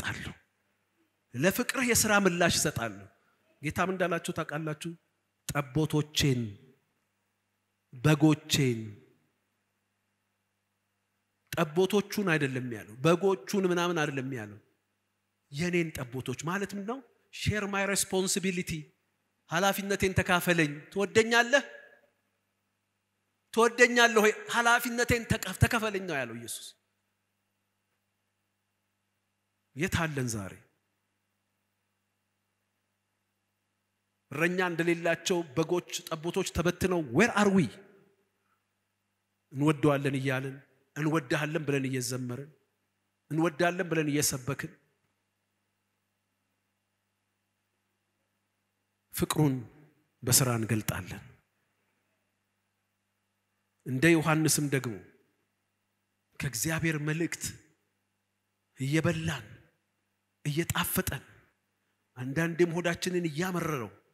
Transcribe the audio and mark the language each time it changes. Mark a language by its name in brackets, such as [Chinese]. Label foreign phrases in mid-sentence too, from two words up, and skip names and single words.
[Amharic] እሰጣለሁ ጌታም እንዳላችሁ ታውቃላችሁ ጠቦቶቼን በጎቼን ጠቦቶቹን አይደለም ያለው በጎቹን ምናምን አይደለም ያለው የኔን ጠቦቶች ማለት ምን ነው [English] share my responsibility [Amharic] ሐላፊነቴን ተካፈለኝ ትወደኛለህ ሆይ ሐላፊነቴን ተካፈለኝ ነው ያለው ኢየሱስ የታለን ዛሬ ረኛ እንደሌላቸው በጎች ጠቦቶች ተበትነው [English] where are we [Amharic] እንወደዋለን ይያለን እንወደሃለን ብለን እየዘመርን እንወዳለን ብለን እየሰበክን ፍቅሩን በሥራ እንገልጣለን እንደ ዮሐንስም ደግሞ ከእግዚአብሔር መልእክት እየበላን እየጣፈጠን አንዳንዴም ሆዳችንን እያመረረው